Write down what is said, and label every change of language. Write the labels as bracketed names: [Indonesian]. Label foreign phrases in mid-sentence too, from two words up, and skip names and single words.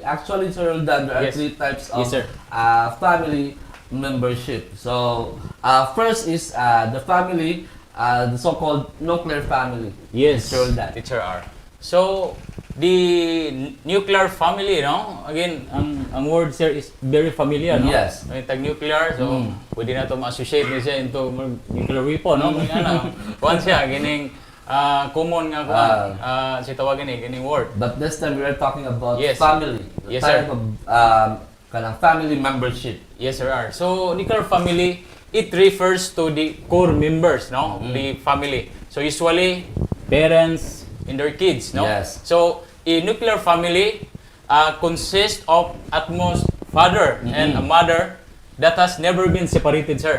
[English] Actually, Sir Roldan, there are three types of family membership. So first is the family, the so-called nuclear family. Yes, Teacher R. So the nuclear family, no? Again, ang word sir is very familiar, no? Yes. [Cebuano] May tag nuclear, so pwede na to ma-associate niya siya into [English] nuclear weapon, [Cebuano] no? May ano, kuwan siya, gining common nga kuwan, si tawagan gining word. [English] But this time we are talking about family. Yes, type of kanang family membership. Yes, sir. So nuclear family, it refers to the core members, no? The family. So usually parents and their kids, no? Yes. So a nuclear family consists of at most father and a mother that has never been separated, sir.